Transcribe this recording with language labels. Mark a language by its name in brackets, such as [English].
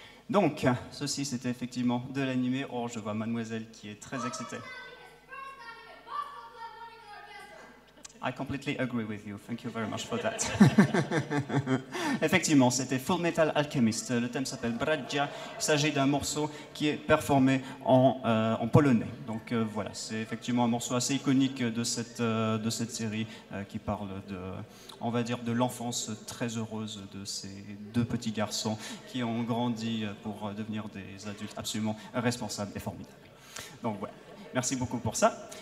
[French] Donc, ceci, c'était effectivement de l'animé. Oh, je vois Mademoiselle qui est très excitée. [English] I completely agree with you. Thank you very much for that. [French] Effectivement, c'était Full Metal Alchemist. Le thème s'appelle Bradzia. Il s'agit d'un morceau qui est performé en polonais. Donc voilà, c'est effectivement un morceau assez iconique de cette série qui parle de, on va dire, de l'enfance très heureuse de ces deux petits garçons qui ont grandi pour devenir des adultes absolument responsables et formidables. Donc voilà. Merci beaucoup pour ça.